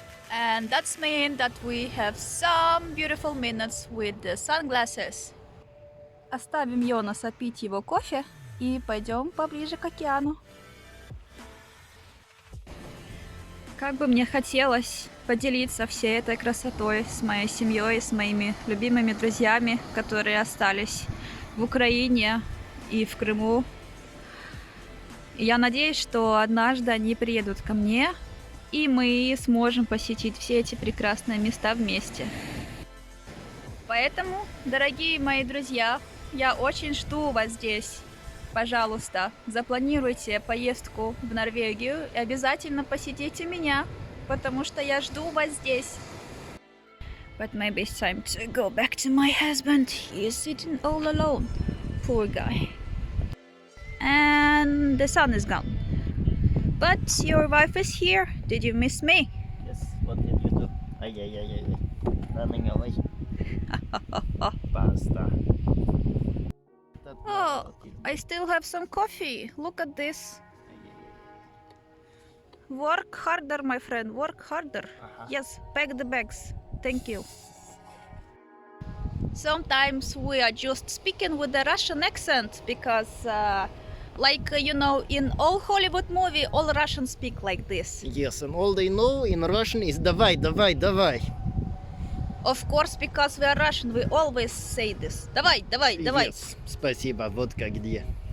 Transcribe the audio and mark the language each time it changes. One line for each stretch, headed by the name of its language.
English: And that's mean that we have some beautiful minutes with the sunglasses.
Russian: Оставим Йонаса пить его кофе и пойдем поближе к океану. Как бы мне хотелось поделиться всей этой красотой с моей семьей, с моими любимыми друзьями, которые остались в Украине и в Крыму. И я надеюсь, что однажды они приедут ко мне, и мы сможем посетить все эти прекрасные места вместе. Поэтому, дорогие мои друзья, я очень жду вас здесь. Пожалуйста, запланируйте поездку в Норвегию и обязательно посетите меня, потому что я жду вас здесь.
English: But maybe it's time to go back to my husband. He is sitting all alone. Poor guy. And the sun is gone. But your wife is here. Did you miss me? Yes, what did you do? Ay. Running away. Basta. Oh, I still have some coffee. Look at this. Work harder, my friend. Work harder. Yes, pack the bags. Thank you. Sometimes we are just speaking with a Russian accent because you know, in all Hollywood movie, all Russians speak like this. Yes, and all they know in Russian is давай. Of course, because we are Russian, we always say this.
Russian: Давай.
English: Yes,
Russian: спасибо, водка где?